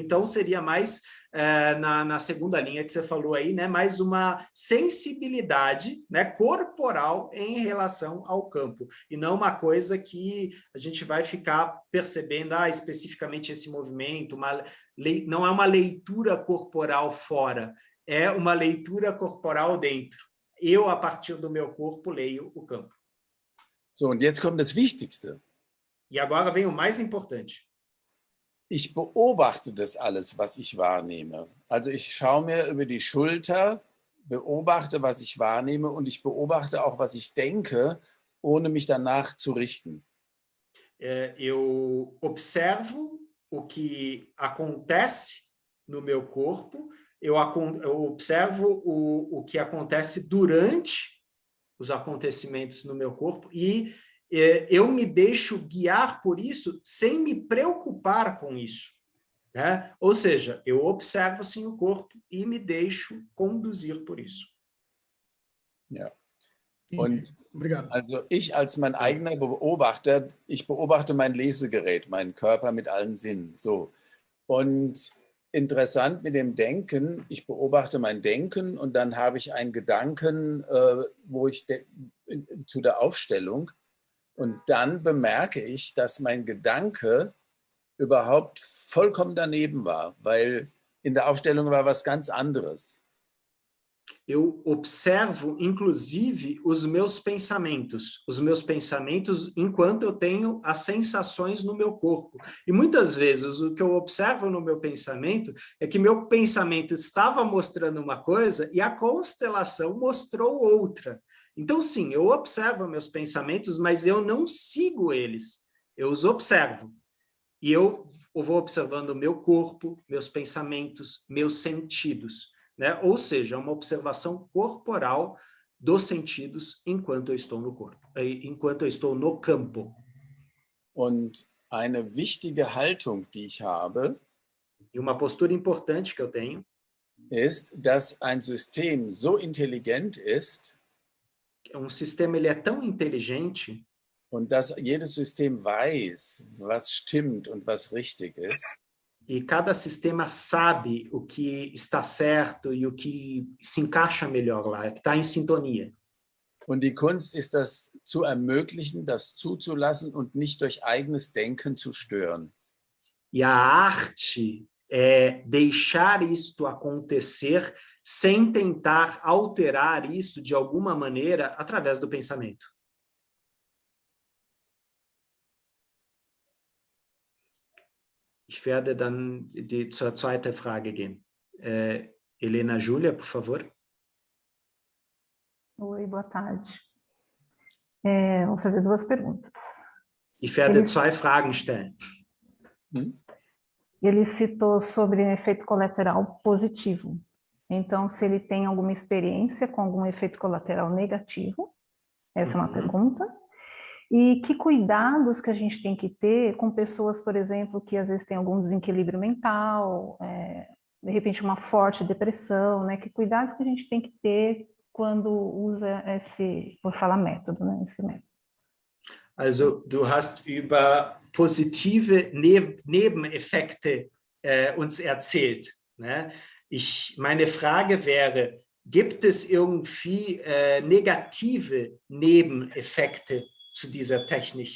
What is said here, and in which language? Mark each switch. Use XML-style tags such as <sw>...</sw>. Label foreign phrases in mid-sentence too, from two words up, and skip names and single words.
<pt>Então, seria mais, na segunda linha que você falou aí, né, mais uma sensibilidade, né, corporal em relação ao campo. E não uma coisa que a gente vai ficar percebendo especificamente esse movimento. Não é uma leitura corporal fora, é uma leitura corporal dentro. Eu, a partir do meu corpo, leio o campo.</pt> <de>So, und jetzt kommt das Wichtigste.</de> <pt>E agora vem o mais importante.</pt> <de>Ich beobachte das alles, was ich wahrnehme. Also ich schaue mir über die Schulter, beobachte, was ich wahrnehme, und ich beobachte auch, was ich denke, ohne mich danach zu richten.</de> <pt>Eu observo o que acontece no meu corpo, eu observo o que acontece durante os acontecimentos no meu corpo e eu me deixo guiar por isso sem me preocupar com isso, né? Ou seja, eu observo assim o corpo e me deixo conduzir por isso.</pt> <de>Ja. Und</de> <pt>Obrigado.</pt> <de>also ich als mein eigener Beobachter, ich beobachte mein Lesegerät, meinen Körper mit allen Sinnen. So. Und interessant mit dem Denken, ich beobachte mein Denken und dann habe ich einen Gedanken, wo ich zu der Aufstellung, und dann bemerke ich, dass mein Gedanke überhaupt vollkommen daneben war, weil in der Aufstellung war was ganz anderes.</de> <pt>Eu observo, inclusive, os meus pensamentos enquanto eu tenho as sensações no meu corpo. E muitas vezes o que eu observo no meu pensamento é que meu pensamento estava mostrando uma coisa e a constelação mostrou outra. Então, sim, eu observo meus pensamentos, mas eu não sigo eles, eu os observo. E eu vou observando o meu corpo, meus pensamentos, meus sentidos. Né? Ou seja, uma observação corporal dos sentidos enquanto eu estou no corpo, enquanto eu estou no campo.</pt> <de>Und eine wichtige Haltung, die ich habe,</de> <pt>E uma postura importante que eu tenho</pt> <de>ist, dass ein System so intelligent ist,</de> <pt>sistema ele é tão inteligente</pt> <de>und dass jedes System weiß, was stimmt und was richtig ist.</de> <pt>E cada sistema sabe o que está certo e o que se encaixa melhor lá, que está em sintonia.</pt> <de>Und die Kunst ist, das zu ermöglichen, das zuzulassen und nicht durch eigenes Denken zu stören.</de> <pt>E a arte é deixar isto acontecer sem tentar alterar isso de alguma maneira através do pensamento.</pt> <de>Ich werde dann zur zweiten Frage gehen.</de> <pt>Helena Júlia, por favor. Oi, boa tarde. Vou fazer 2 perguntas.</pt> <de>Ich werde 2 Fragen stellen.</de> <pt>Ele citou sobre um efeito colateral positivo. Então, se ele tem alguma experiência com algum efeito colateral negativo, essa é uma pergunta. E que cuidados que a gente tem que ter com pessoas, por exemplo, que às vezes têm algum desequilíbrio mental, de repente uma forte depressão, né? Que cuidados que a gente tem que ter quando usa esse, vou falar método, né? Esse método.</pt> <de>Also, du hast über positive Nebeneffekte uns erzählt. Ne? Meine Frage wäre, gibt es irgendwie negative Nebeneffekte zu dieser Technik?</de>